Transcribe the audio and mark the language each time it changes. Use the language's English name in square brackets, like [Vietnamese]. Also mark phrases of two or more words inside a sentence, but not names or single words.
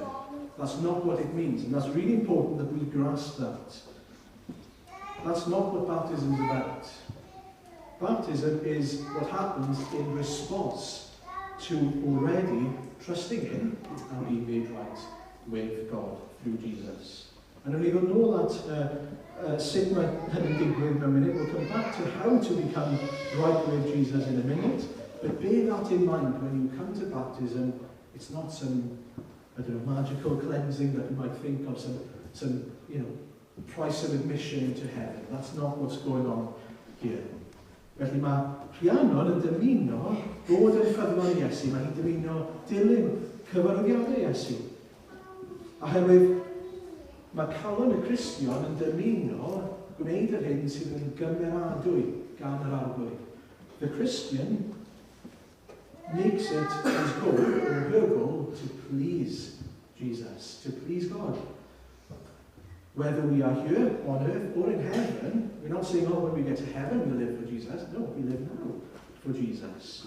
[English] That's not what it means, and that's really important that we grasp that. That's not what baptism is about. Baptism is what happens in response to already trusting in and being made right with God through Jesus. And when we go [Welsh] nôl at sut mae hynny'n digwydd mewn munud, [English] we'll come back to how to become right with Jesus in a minute. But bear that in mind when you come to baptism. It's not some, I don't know, magical cleansing that you might think of, some price of admission into heaven. That's not what's going on here. [Welsh] Felly mae Rhiannon yn dymuno bod yn ffyddlon Iesu. Mae hi'n dymuno dilyn cyfarwyddiadau Iesu. Oherwydd mae calon y Cristion yn dymuno gwneud yr hyn sydd yn gymeradwy gan yr arglwydd. [English] The Christian makes it his goal, or her goal, to please Jesus, to please God. Whether we are here on earth or in heaven, we're not saying, oh, when we get to heaven we'll live for Jesus. No, we live now for Jesus.